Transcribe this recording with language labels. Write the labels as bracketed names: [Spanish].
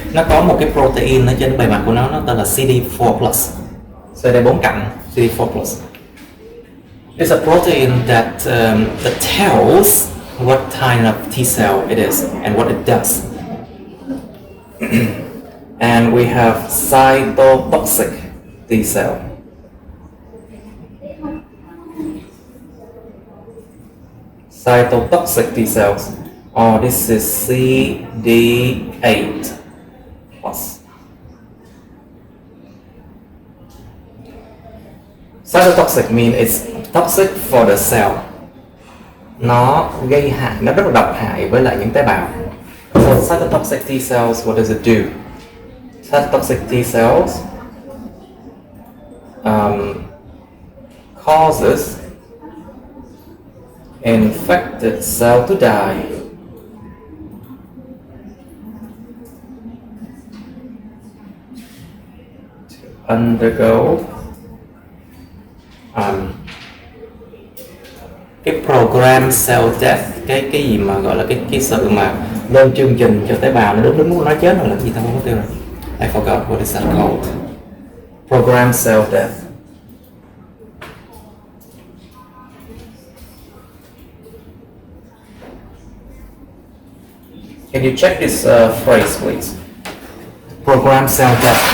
[Vietnamese] Nó có một cái protein ở trên bề mặt của nó tên là CD4 plus. CD4 cạnh, CD4 plus. [English] It's a protein that tells what kind of T cell it is and what it does. And we have cytotoxic T cell. Cytotoxic T cells. Oh, this is CD8 plus. Cytotoxic means it's toxic for the cell. [Vietnamese] Nó gây hại, nó rất là độc hại với lại những tế bào. [English] So cytotoxic T cells, what does it do? Cytotoxic T cells causes infected cell to die. To undergo [Vietnamese] cái program cell death, cái gì mà gọi là cái sự mà lên chương trình cho tế bào nó đúng muốn nói chết rồi là gì ta không có tiêu rồi. [English] I forgot what is that called. Program cell death. Can you check this phrase, please? Program cell death.